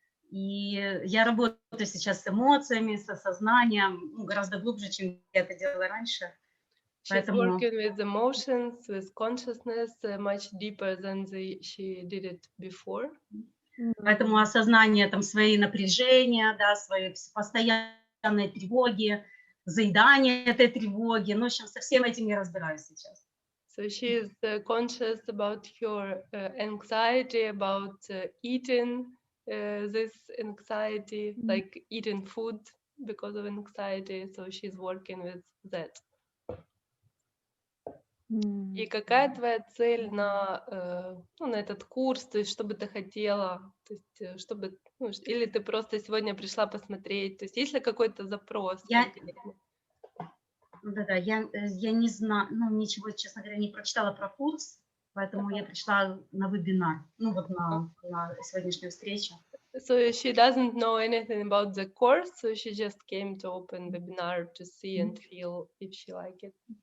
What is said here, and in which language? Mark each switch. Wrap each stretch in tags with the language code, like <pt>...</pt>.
<ru>И я работаю сейчас с эмоциями, с осознанием, гораздо глубже, чем я это делала раньше.</ru> <en>She's working with emotions, with consciousness, much deeper than she did it before.</en> <ru>Поэтому осознание там своей напряжения, да, своей постоянной тревоги, заедание этой тревоги, ну, в общем, со всем этим я разбираюсь сейчас.</ru> <en>So she is conscious about her anxiety, about eating this anxiety, like eating food because of anxiety. So she's working with that.</en> <ru>И какая твоя цель на этот курс? То есть, что бы ты хотела? То есть, чтобы, или ты просто сегодня пришла посмотреть? То есть, есть ли какой-то запрос? Да-да, я не знаю, ничего, честно говоря, не прочитала про курс, поэтому я пришла на вебинар, на сегодняшнюю встречу.</ru> <en>So she doesn't know anything about the course, so she just came to open webinar to see and feel if she like it.</en>